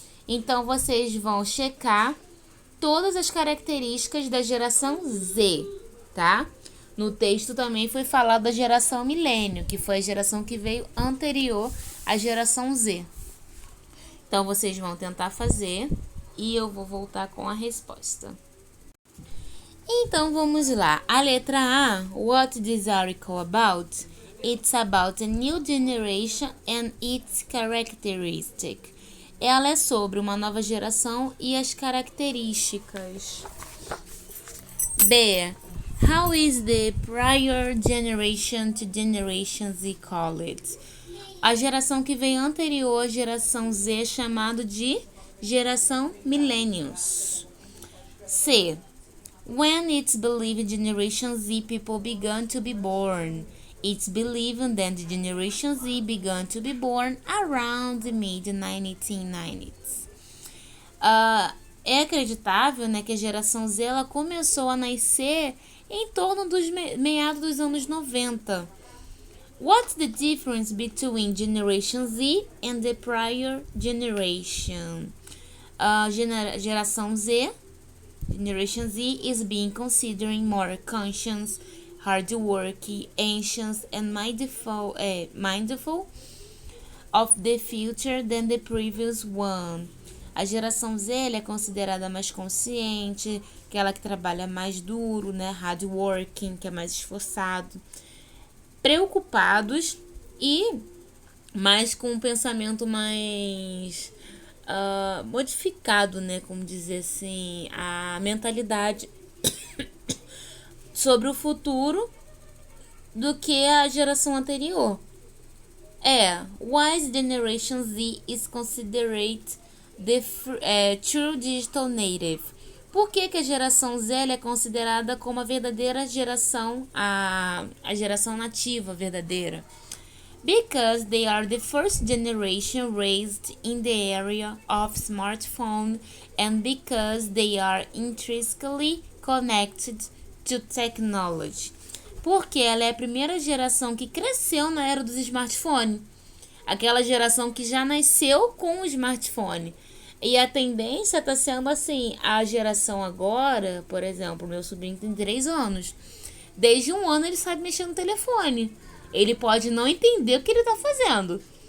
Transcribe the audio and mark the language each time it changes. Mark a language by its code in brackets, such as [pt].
[pt] Então, vocês vão checar todas as características da geração Z, tá? No texto também foi falado da geração milênio, que foi a geração que veio anterior à geração Z. Então, vocês vão tentar fazer e eu vou voltar com a resposta. Então, vamos lá. A letra A, [en] what is this article about? It's about a new generation and its characteristics. [pt] Ela é sobre uma nova geração e as características. B. [en] How is the prior generation to Generation Z called? [pt] A geração que veio anterior à geração Z é chamada de geração Millennials. C. [en] When it's believed Generation Z people began to be born. It's believed that the Generation Z began to be born around the mid-1990s. [pt] É acreditável, né, que a geração Z ela começou a nascer em torno dos meados dos anos 90. [en] What's the difference between Generation Z and the prior generation? [pt] Geração Z, [en] Generation Z is being considered more conscious, hardworking, anxious, and mindful of the future than the previous one. [pt] A geração Z é considerada mais consciente, aquela que trabalha mais duro, né? Hardworking, que é mais esforçado, preocupados e mais com um pensamento mais modificado, né? Como dizer assim, a mentalidade sobre o futuro do que a geração anterior. [en] Wise Generation Z is considered the true digital native. [pt] Por que a geração Z é considerada como a verdadeira geração, a geração nativa verdadeira? [en] Because they are the first generation raised in the area of smartphone and because they are intrinsically connected to technology. [pt] Porque ela é a primeira geração que cresceu na era dos smartphones. Aquela geração que já nasceu com o smartphone. E a tendência está sendo assim, a geração agora, por exemplo, meu sobrinho tem 3 anos. Desde 1 ano ele sabe mexer no telefone. Ele pode não entender o que ele está fazendo.